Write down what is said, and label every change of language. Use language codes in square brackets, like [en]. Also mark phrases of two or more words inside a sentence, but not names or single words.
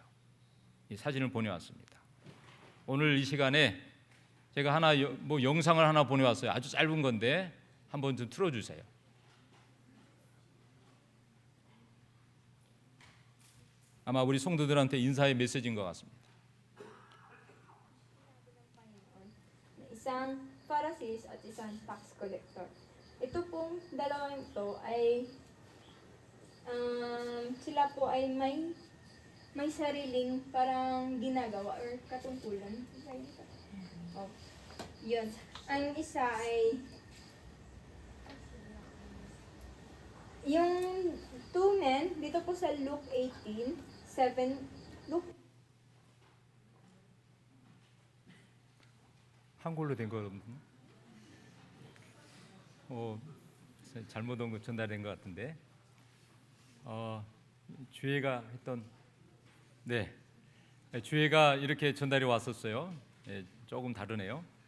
[ko] 이 사진을 보내왔습니다. 오늘 이 시간에 제가 하나 뭐 영상을 하나 보내왔어요. 아주 짧은 건데 한번 좀 틀어주세요. 아마 우리 성도들한테 인사의 메시지인 것 같습니다. [tl] Isang Pharisees at isang [en] tax collector. [tl] Ito pong dalawang ito ay sila po ay may sariling parang ginagawa or katungkulan. Oh, yun. Ang isa ay yung [en] two men [tl] dito po sa Luke 18:7. Luke [ko] 한글로 된 거거든요. 잘못 온 거 전달된 것 같은데. 주혜가 했던 주혜가 이렇게 전달이 왔었어요.